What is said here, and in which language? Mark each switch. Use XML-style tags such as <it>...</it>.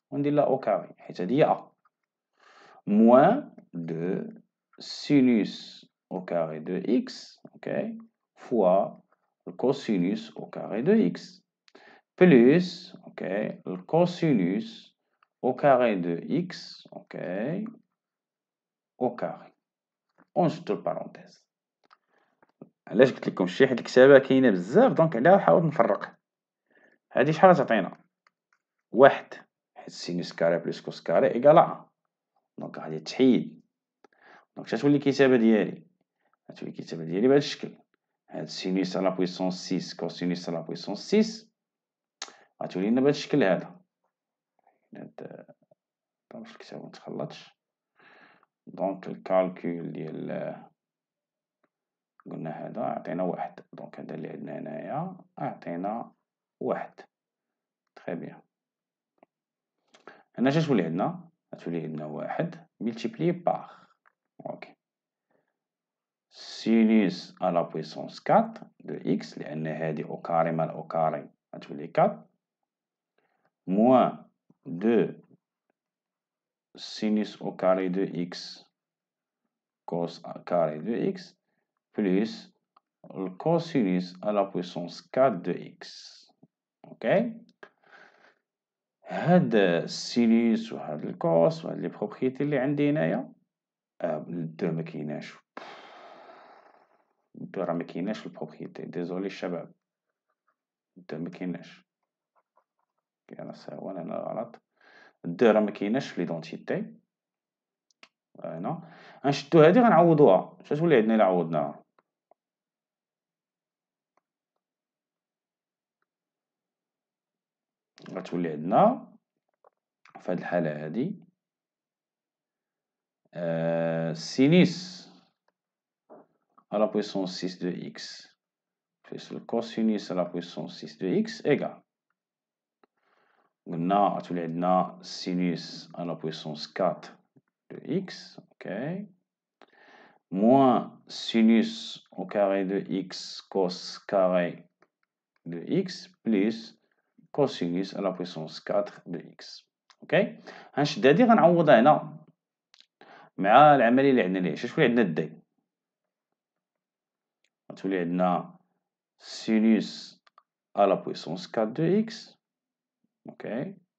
<ar>وندير لها او كاري حيت هادي هي ا موان دو سينوس</ar> <fr>au carré de x, ok, fois le cosinus au carré de x, plus, ok, le cosinus au carré de x, ok, au carré.</fr> <ar>ونشدو البارونتيز. علاش قلت لكم شي حيت الكتابة كاينة بزاف دونك علاه حاولت نفرق. هادي شحال تعطينا؟ واحد حيت سينوس كاري بلس كوس كاري إيكال أ، دونك غادي تحيد، دونك شتولي الكتابة ديالي؟ غتولي الكتابة ديالي بهاد الشكل، هاد سينوس على بويسونس 6 كوسينوس على بويسونس 6 غتولي لنا بهاد الشكل هذا. هاد باش الكتابة متخلطش، دونك الكالكول ديال قلنا هذا عطينا واحد، دونك هذا اللي عندنا هنايا عطينا واحد. تخي بيان. هنا شتولي عندنا؟ غتولي عندنا واحد ملتيبلي باغ، اوكي، سينوس</ar> <fr>à la puissance 4 de x</fr> <ar>لأن هادي أو كاري مال أو كاري غتولي 4 موان 2</ar> <fr>sinus au carré de x</fr> <ar>cos carré de x plus le cosinus à la puissance 4 de x. اوكي، هاد السينوس وهاد الكوس وهاد لي بروبريتي اللي عندي هنايا الدو مكيناش، الدو راه مكيناش في البروبريتي، ديزولي الشباب، الدو مكيناش، انا ساهون انا غلط، الدو راه مكيناش في ليدونتيتي. هنا غنشدو هادي غنعوضوها، شتولي عندنا إلا عوضناها؟ غتولي عندنا في هاد الحالة هادي سينوس</ar> <fr>à la puissance 6 de x plus le cosinus à la puissance 6 de x égal.</fr> <ar>قلنا غتولي عندنا</ar> <fr>sinus à la puissance 4 de x, ok, moins sinus au carré de x cos carré de x plus cosinus à la puissance 4 de x.</fr> <ar>اوكي، غنشد هادي غنعوضها هنا مع العملية اللي عندنا ليه. شتولي عندنا دي؟ غتولي عندنا</ar> <fr>sinus à la puissance 4 de x, ok,</fr>